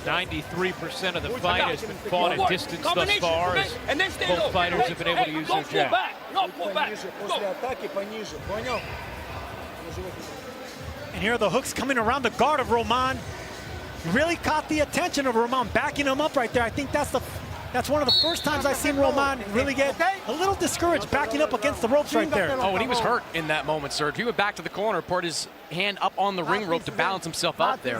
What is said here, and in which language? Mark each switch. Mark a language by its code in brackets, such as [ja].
[en] 93% of the fight has been fought at distance thus far, as both fighters have been able to use their jab. [ru] Пониже, после атаки пониже. Понял? [en] And here are the hooks coming around the guard of Roman. Really caught the attention of Roman, backing him up right there. I think that's one of the first times I've seen Roman really get a little discouraged, backing up against the ropes right there. Oh, and he was hurt in that moment, Serge. He went back to the corner, put his hand up on the ring rope to balance himself out there.